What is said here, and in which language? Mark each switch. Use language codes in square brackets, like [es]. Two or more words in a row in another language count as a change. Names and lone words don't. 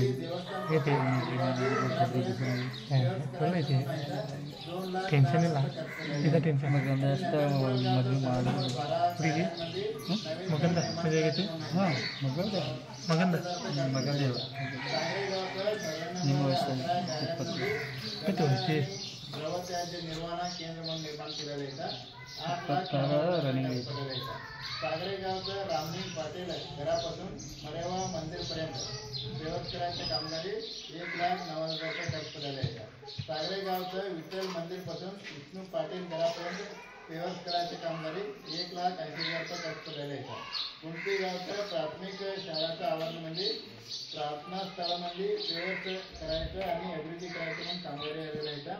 [kn] ಐತಿ ಚಲೋ ಐತಿ ಟೆನ್ಷನ್ ಇಲ್ಲ ಇದು ಟೆನ್ಷನ್ ಮಗಂದ ಅಷ್ಟೇ ಮದುವೆ ಮಾಡಿ ಹುಡುಗಿ ಮಗಂದ ಮದುವೆ ಆಗೈತಿ ಹಾಂ ಮಗಂದ ಮಗಂದ ನಿಮ್ಮ ವಯಸ್ಸು 20 ಐತಿ [mr] द्रवत्याज्य निर्वहना केंद्र म्हणून निर्माण केलेलं आहे 26 रनिंग आहे सागरे गावचं रामलिंग पाटील घरापासून मरेवा मंदिरपर्यंत देवस्करांच्या कामगारी 1,09,000 रुपये खर्च पडलेले आहे सागरे गावचं विठ्ठल मंदिरपासून विष्णू पाटील घरापर्यंत देवस्करांच्या कामगारी 1,80,000 रुपये खर्च पडलेले आहे कुंटी गावच्या प्राथमिक शाळेच्या आवारामध्ये प्रार्थना स्थळामध्ये व्यवस्था करायचं आणि अभिवृद्धी करायचं म्हणून कामगारी आलेलं आहे.